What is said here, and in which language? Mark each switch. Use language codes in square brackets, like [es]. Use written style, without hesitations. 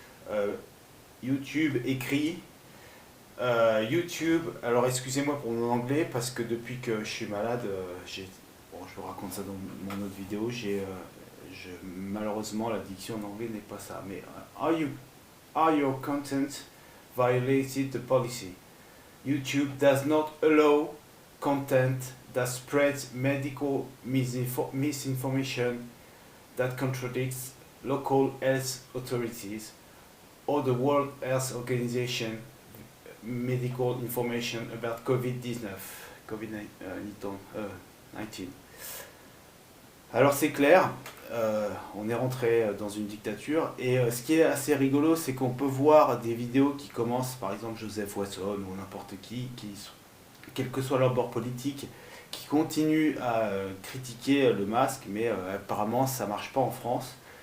[fr] Euh, YouTube écrit YouTube, alors excusez-moi pour mon anglais parce que depuis que je suis malade, bon, je vous raconte ça dans mon autre vidéo, malheureusement la diction en anglais n'est pas ça, mais [en] are your content violated the policy? YouTube does not allow content that spreads medical misinformation, that contradicts local health authorities or the World Health Organization medical information about COVID-19. COVID-19. [fr] Alors c'est clair, on est rentré dans une dictature, et ce qui est assez rigolo, c'est qu'on peut voir des vidéos qui commencent, par exemple Joseph Wasson ou n'importe qui, quel que soit leur bord politique, qui continuent à critiquer le masque, mais apparemment ça marche pas en France.